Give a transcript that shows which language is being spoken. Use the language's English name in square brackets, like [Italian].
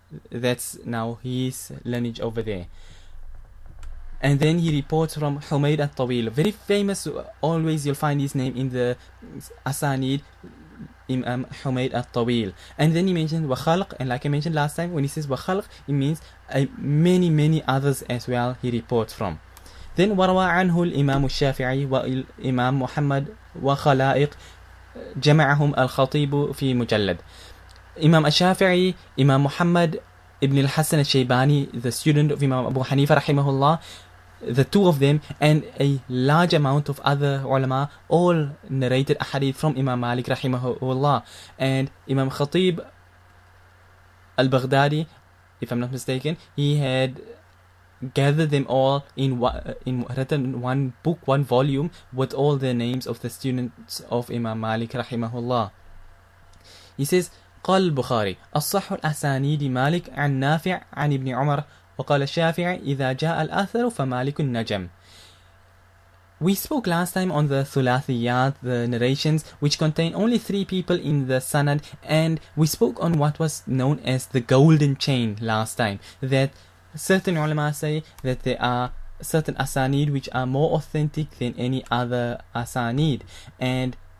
[English] That's now his lineage over there. And then he reports from Humayd al-Tawil, very famous, always you'll find his name in the Asanid, Imam Humayd al-Tawil. And then he mentions wa khalq, and like I mentioned last time, when he says wa khalq, it means many others as well he reports from. Then [Arabic] وروى عنه الإمام الشافعي والإمام محمد وخلائق جمعهم الخطيب في مجلد. [English] Imam al-Shafi'i, Imam Muhammad ibn al-Hasan al-Shaybani, the student of Imam Abu Hanifa rahimahullah, the two of them, and a large amount of other ulama, all narrated a hadith from Imam Malik rahimahullah. And Imam Khatib al-Baghdadi, if I'm not mistaken, he had gathered them all in written one book, one volume, with all the names of the students of Imam Malik rahimahullah. He says, [Arabic] قال البخاري الصح الأسانيد مالك عن نافع عن ابن عمر وقال الشافعي إذا جاء الأثر فمالك النجم. [English] We spoke last time on the thulathiyat, the narrations, which contain only 3 people in the sanad, and we spoke on what was known as the golden chain last time, that certain ulama say that there are certain asanid which are more authentic than any other asanid, and